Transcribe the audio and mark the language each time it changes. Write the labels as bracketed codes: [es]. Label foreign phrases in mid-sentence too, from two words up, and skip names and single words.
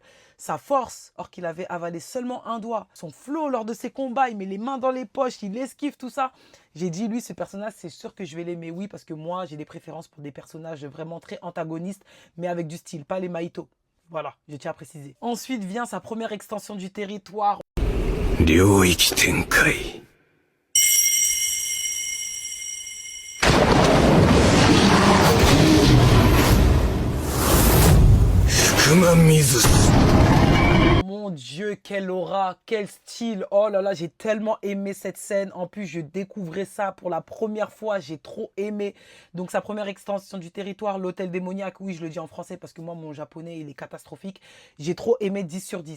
[fr] Sa force, or qu'il avait avalé seulement un doigt. Son flow lors de ses combats, il met les mains dans les poches, il esquive tout ça. J'ai dit, lui, ce personnage, c'est sûr que je vais l'aimer. Oui, parce que moi, j'ai des préférences pour des personnages vraiment très antagonistes, mais avec du style, pas les Maito. Voilà, je tiens à préciser. Ensuite vient sa première extension du territoire. [ja] 領域展開 福間水 [fr] Mon Dieu, quelle aura, quel style. Oh là là, j'ai tellement aimé cette scène. En plus, je découvrais ça pour la première fois. J'ai trop aimé. Donc, sa première extension du territoire, l'hôtel démoniaque. Oui, je le dis en français parce que moi, mon japonais, il est catastrophique. J'ai trop aimé 10 sur 10.